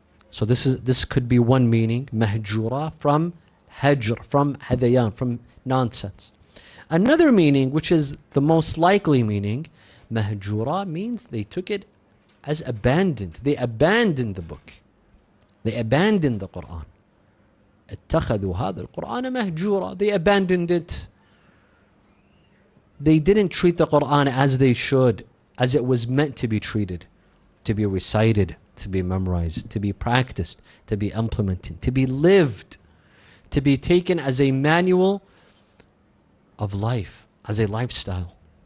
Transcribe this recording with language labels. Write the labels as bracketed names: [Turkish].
[English] So this could be one meaning, mahjura, from hajr, from hadayan, from nonsense. Another meaning, which is the most likely meaning, mahjura means they took it as abandoned. They abandoned the book. They abandoned the Quran. [Arabic] اتخذوا هذا القرآن مهجورا. [English] They abandoned it. They didn't treat the Quran as they should, as it was meant to be treated, to be recited, to be memorized, to be practiced, to be implemented, to be lived, to be taken as a manual of life, as a lifestyle.